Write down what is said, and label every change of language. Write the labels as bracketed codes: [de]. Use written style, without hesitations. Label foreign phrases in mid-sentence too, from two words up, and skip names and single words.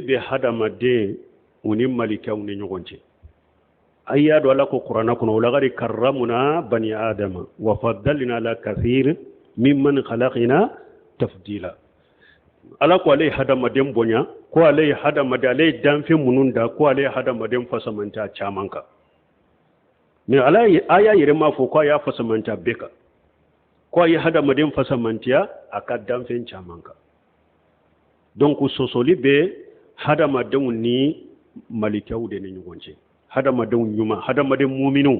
[bm] bɛ hadamaden u ni malikɛw ni ɲɔgɔn cɛ a y'a dɔn ala ko kuranɛ kɔnɔ [ar] ولقد كرمنا بني آدم وفضلنا على كثير ممن خلقنا تفضيلا [bm] ala ko ale ye hadamaden bonya ko ale ye danfɛn minnu da ko ale ye hadamaden fasamanta caman kan mais ala y'a yɛrɛ m'a fɔ ko a y'a fasamanta bɛɛ kan ko a ye hadamaden fasamantiya a ka danfɛn caman kan donc sɔsɔli bɛ hadamadenw ni malikaw de ni ɲɔgɔn cɛ hadamadenw ɲuman hadamaden muminu